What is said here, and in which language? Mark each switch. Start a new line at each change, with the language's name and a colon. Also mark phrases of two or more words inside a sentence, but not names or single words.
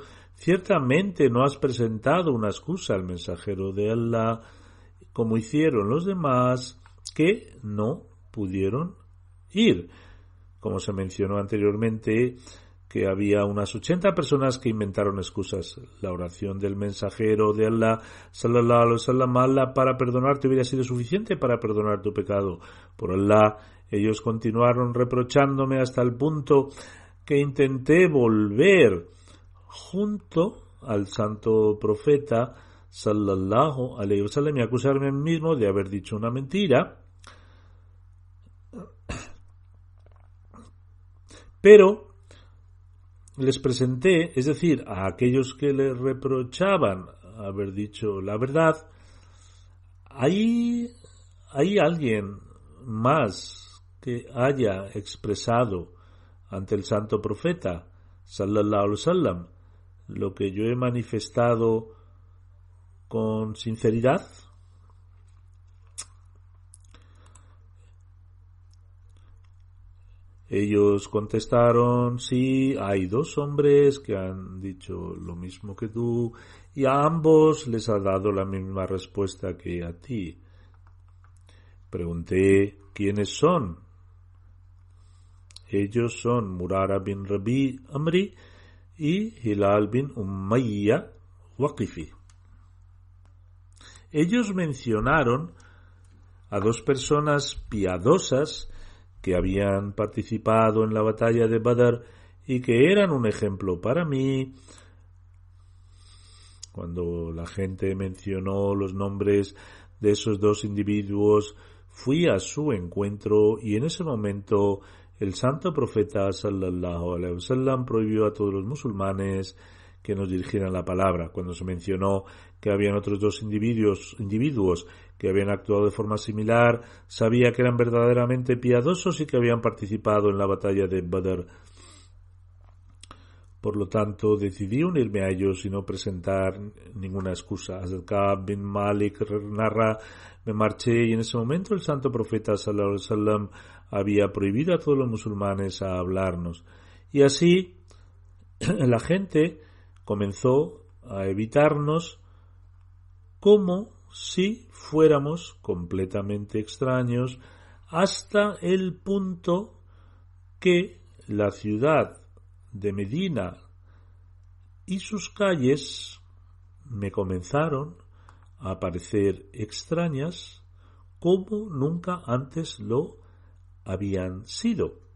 Spanish: Ciertamente no has presentado una excusa al mensajero de Allah, como hicieron los demás que no pudieron ir. Como se mencionó anteriormente, que había unas 80 personas que inventaron excusas. La oración del mensajero de Allah
Arabic: صلى الله عليه وسلم:
Spanish: Allah para perdonarte hubiera sido suficiente para perdonar tu pecado. Por Allah, ellos continuaron reprochándome hasta el punto que intenté volver junto al santo profeta
Arabic: صلى الله عليه وسلم
Spanish: y acusarme a mí mismo de haber dicho una mentira. Pero les presenté, es decir, a aquellos que le reprochaban haber dicho la verdad, ¿hay alguien más que haya expresado ante el santo profeta
Arabic: صلى الله عليه وسلم
Spanish: lo que yo he manifestado con sinceridad? Ellos contestaron: sí, hay 2 hombres que han dicho lo mismo que tú, y a ambos les ha dado la misma respuesta que a ti. Pregunté: ¿quiénes son? Ellos son Murara bin Rabi Amri y Hilal bin Umayya Waqifi. Ellos mencionaron a 2 personas piadosas que habían participado en la batalla de Badr y que eran un ejemplo para mí. Cuando la gente mencionó los nombres de esos 2 individuos, fui a su encuentro y en ese momento el santo profeta
Arabic: صلى الله عليه وسلم
Spanish: prohibió a todos los musulmanes que nos dirigieran la palabra. Cuando se mencionó que habían otros dos individuos que habían actuado de forma similar, sabía que eran verdaderamente piadosos y que habían participado en la batalla de Badr. Por lo tanto, decidí unirme a ellos y no presentar ninguna excusa. Hazrat Ka'b bin Malik narra: me marché y en ese momento el santo profeta
Arabic: صلى الله عليه وسلم
Spanish: había prohibido a todos los musulmanes a hablarnos. Y así la gente comenzó a evitarnos como si fuéramos completamente extraños, hasta el punto que la ciudad de Medina y sus calles me comenzaron a parecer extrañas como nunca antes lo habían sido.